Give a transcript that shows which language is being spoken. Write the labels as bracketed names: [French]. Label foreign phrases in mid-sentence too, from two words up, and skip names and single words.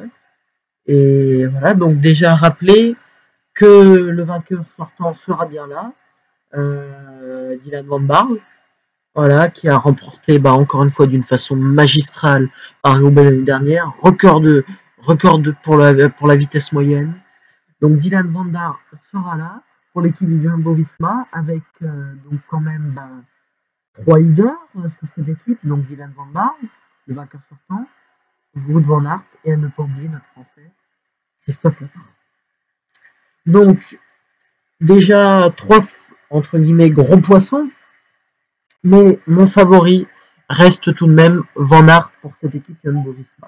[French] Et voilà, donc déjà rappeler que le vainqueur sortant sera bien là, Dylan Van Baarle. Voilà, qui a remporté encore une fois d'une façon magistrale Paris-Roubaix l'année dernière, pour la vitesse moyenne. Donc Dylan van der sera là pour l'équipe du Jumbo-Visma avec donc quand même 3 leaders sur cette équipe, donc Dylan van der, le vainqueur sortant, Wout van Aert et à ne pas oublier notre français Christophe Laporte. Donc déjà 3 entre guillemets gros poissons, mais mon favori reste tout de même Van Aert pour cette équipe Jumbo-Visma.